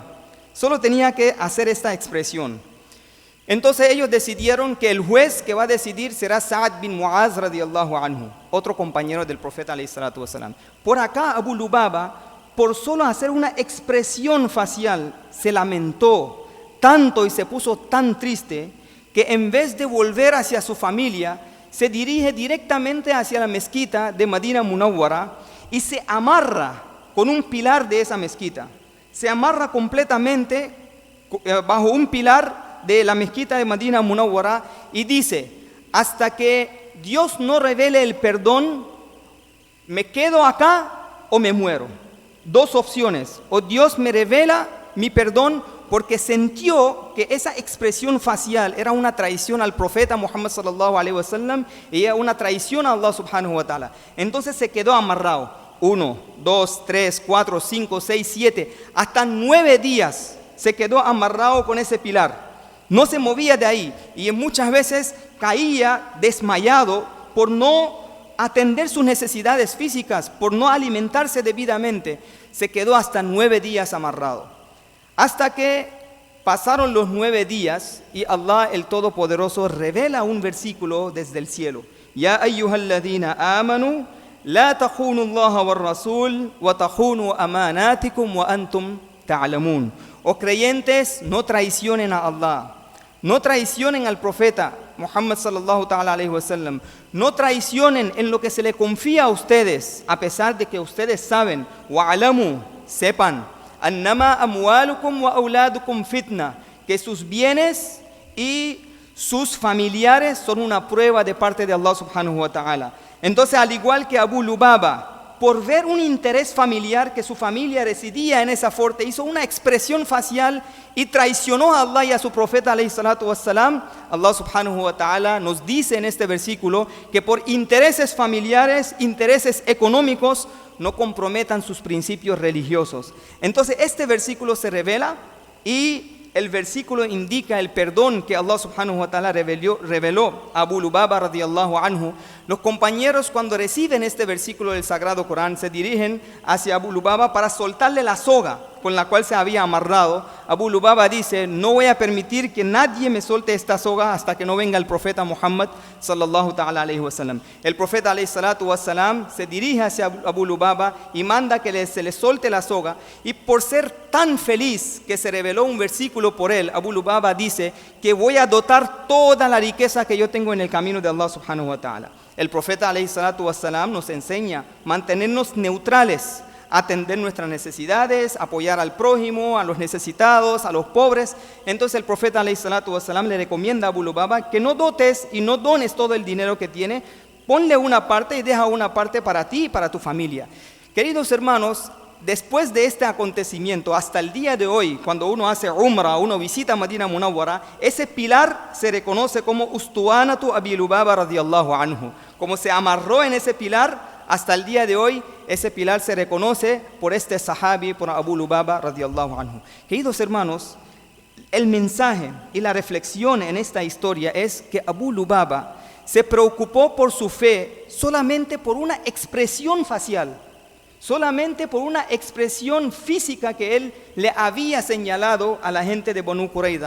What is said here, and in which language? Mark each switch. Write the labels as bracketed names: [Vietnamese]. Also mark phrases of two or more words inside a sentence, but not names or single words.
[Spanish] Solo tenía que hacer esta expresión. Entonces ellos decidieron que el juez que va a decidir será Sa'ad bin Mu'az [Arabic] رضي الله عنه, [Spanish] otro compañero del profeta [Arabic] عليه الصلاة والسلام. [Spanish] Por acá Abu Lubaba, por solo hacer una expresión facial, se lamentó tanto y se puso tan triste que en vez de volver hacia su familia, se dirige directamente hacia la mezquita de Madina Munawwara y se amarra con un pilar de esa mezquita. Se amarra completamente bajo un pilar de la mezquita de Madina Munawwara y dice: hasta que Dios no revele el perdón, me quedo acá o me muero. Dos opciones: o Dios me revela mi perdón, porque sintió que esa expresión facial era una traición al profeta Muhammad [Arabic] صلى الله عليه وسلم [Spanish] y era una traición a Allah [Arabic] سبحانه وتعالى. [Spanish] Entonces se quedó amarrado 1, 2, 3, 4, 5, 6, 7, hasta 9 días se quedó amarrado con ese pilar. No se movía de ahí y muchas veces caía desmayado por no atender sus necesidades físicas, por no alimentarse debidamente. Se quedó hasta 9 días amarrado. Hasta que pasaron los 9 días y Allah el Todopoderoso revela un versículo desde el cielo. [Arabic] يا أيها الذين آمنوا لا تخونوا الله والرسول وتخونوا أماناتكم وأنتم تعلمون. [Spanish] Oh creyentes, no traicionen a Allah, no traicionen al profeta Muhammad [Arabic] صلى الله تعالى عليه وسلم, [Spanish] no traicionen en lo que se le confía a ustedes, a pesar de que ustedes saben, wa'alamu, sepan, [Arabic] أنما أموالكم وأولادكم فتنة, [Spanish] que sus bienes y sus familiares son una prueba de parte de Allah [Arabic] سبحانه وتعالى. [Spanish] Entonces, al igual que Abu Lubaba, por ver un interés familiar, que su familia residía en esa fuerte, hizo una expresión facial y traicionó a Allah y a su profeta [Arabic] عليه الصلاة والسلام, [Spanish] Allah [Arabic] سبحانه وتعالى [Spanish] nos dice en este versículo que por intereses familiares, intereses económicos, no comprometan sus principios religiosos. Entonces este versículo se revela y el versículo indica el perdón que Allah [Arabic] سبحانه وتعالى [Spanish] reveló a Abu Lubaba [Arabic] رضي الله عنه, [Spanish] Los compañeros, cuando reciben este versículo del Sagrado Corán, se dirigen hacia Abu Lubaba para soltarle la soga con la cual se había amarrado. Abu Lubaba dice: no voy a permitir que nadie me suelte esta soga hasta que no venga el profeta Muhammad [Arabic] صلى الله تعالى عليه وسلم. [Spanish] El profeta [Arabic] عليه الصلاة والسلام [Spanish] se dirige hacia Abu Lubaba y manda que se le solte la soga, y por ser tan feliz que se reveló un versículo por él, Abu Lubaba dice que voy a dotar toda la riqueza que yo tengo en el camino de Allah [Arabic] سبحانه وتعالى. [Spanish] El profeta [Arabic] عليه الصلاة والسلام [Spanish] nos enseña mantenernos neutrales, atender nuestras necesidades, apoyar al prójimo, a los necesitados, a los pobres. Entonces el profeta [Arabic] عليه الصلاة والسلام [Spanish] le recomienda a Abu Lubaba que no dotes y no dones todo el dinero que tiene, ponle una parte y deja una parte para ti y para tu familia. Queridos hermanos, después de este acontecimiento, hasta el día de hoy, cuando uno hace Umrah, uno visita Madina Munawwara, ese pilar se reconoce como Ustuanatu Abi Lubaba [Arabic] رضي الله عنه. [Spanish] Como se amarró en ese pilar, hasta el día de hoy, ese pilar se reconoce por este sahabi, por Abu Lubaba [Arabic] رضي الله عنه. [Spanish] Queridos hermanos, el mensaje y la reflexión en esta historia es que Abu Lubaba se preocupó por su fe solamente por una expresión facial, solamente por una expresión física que él le había señalado a la gente de Banu Qurayza.